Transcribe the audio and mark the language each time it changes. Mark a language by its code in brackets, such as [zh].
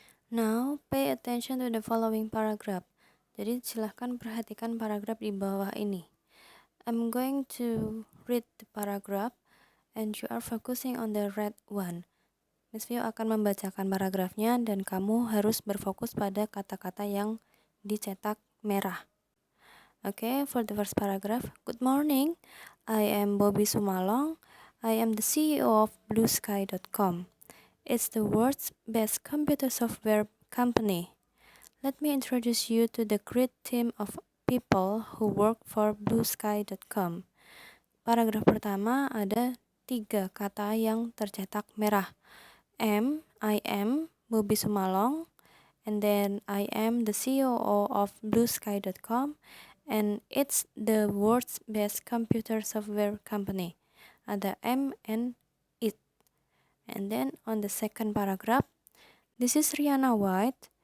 [en] Now, pay attention to the following paragraph. [id] Jadi silahkan perhatikan paragraf di bawah ini. [en] I'm going to read the paragraph and you are focusing on the red one. [id] Miss Vio akan membacakan paragrafnya dan kamu harus berfokus pada kata-kata yang dicetak merah. [en] Okay, for the first paragraph. Good morning, I am Bobby Sumalong. I am the CEO of BlueSky.com. It's the world's best computer software company. Let me introduce you to the great team of people who work for BlueSky.com. [id] Paragraf pertama ada 3 kata yang tercetak merah. [en] I am Bobby Sumalong, and then I am the CEO of BlueSky.com, and it's the world's best computer software company. Ada M and it. And then on the second paragraph, this is Rihanna White.